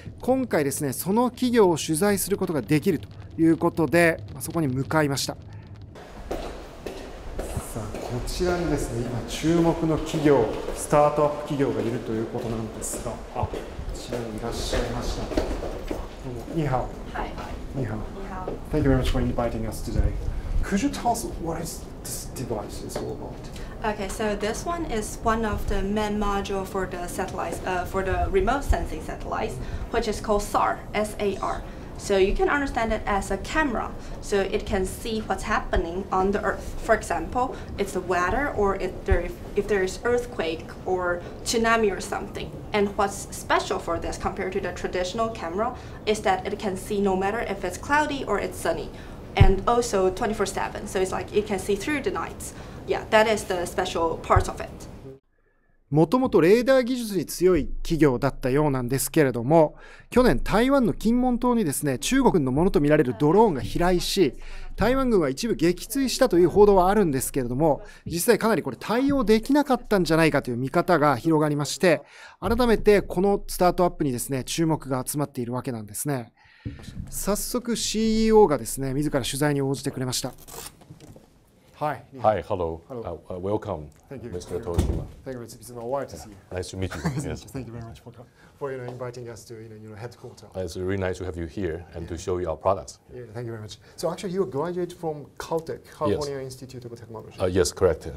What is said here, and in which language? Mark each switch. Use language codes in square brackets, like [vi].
[ja] 今回ですね、その企業を取材することができるということで、そこに向かいました。さあ、こちらにですね、今注目の企業、スタートアップ企業がいるということなんですが、こちらにいらっしゃいました。どうも、にはお。はい。にはお。 [en] Thank you very much for inviting us today. Could you tell us what is this device is all about? Okay, so this one is one of the main module for the satellites, for the remote sensing satellites, which is called SAR, S-A-R. So you can understand it as a camera. So it can see what's happening on the earth. For example, it's the weather or if there is earthquake or tsunami or something. And what's special for this compared to the traditional camera is that it can see no matter if it's cloudy or it's sunny. And also 24/7. So it's like it can see through the nights. Yeah, that is the special parts of it. [ja] もともとレーダー技術に強い企業だったようなんですけれども、去年台湾の金門島にですね、中国のものとみられるドローンが飛来し、台湾軍は一部撃墜したという報道はあるんですけれども、実際かなりこれ対応できなかったんじゃないかという見方が広がりまして、改めてこのスタートアップにですね、注目が集まっているわけなんですね。早速 CEO がですね、自ら取材に応じてくれました。 [en] Hi, hello. Welcome, Thank you. Mr. Toshima. Thank you. It's been a while to see you. Nice to meet you. Yes. Thank you very much for inviting us to headquarters. It's really nice to have you here and to show you our products. Yeah, thank you very much. So actually, you graduated from Caltech, California Institute of Technology. Yes, correct.